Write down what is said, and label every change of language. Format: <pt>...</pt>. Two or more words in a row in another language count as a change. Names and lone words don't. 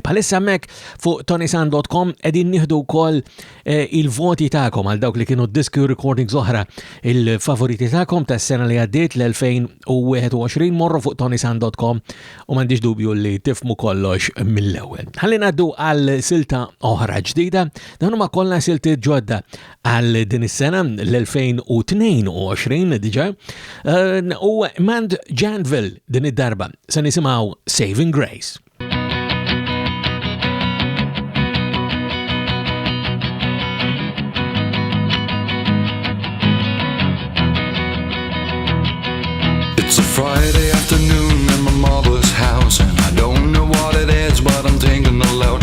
<mt>Bħalissa hemmhekk fuq tonisan.com qegħdin nieħdu wkoll il-voti tagħkom għal dawk li kienu diski recordings oħra il-favoriti tagħkom tas-sena li għaddiet l-2021 morru fuq tonisan.com u m'għandix dubju li tifmu kollox mill-ewwel. Ħalli ngħaddu għal silta oħra ġdida, dan huma kollha silti ġodda għal din is-sena l-2022 diġà u Mand Janville din id-darba se nisimgħu Saving Grace.</mt> <en>It's a Friday afternoon in my mother's house, and I don't know what it is, but I'm thinking aloud.</en>